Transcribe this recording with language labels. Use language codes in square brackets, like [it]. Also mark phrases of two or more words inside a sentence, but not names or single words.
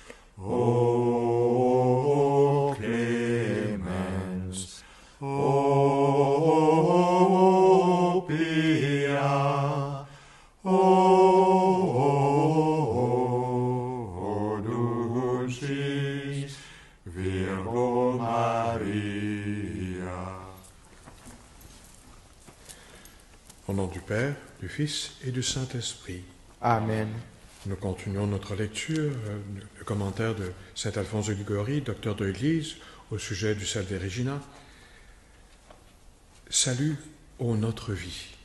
[la] O clemens, o pia, o dulcis Virgo Maria. [fr] Au nom du Père, du Fils et du Saint-Esprit. Amen. Nous continuons notre lecture, le commentaire de saint Alphonse de Liguori, docteur de l'Église, au sujet du Salve Regina. Salut ô notre vie.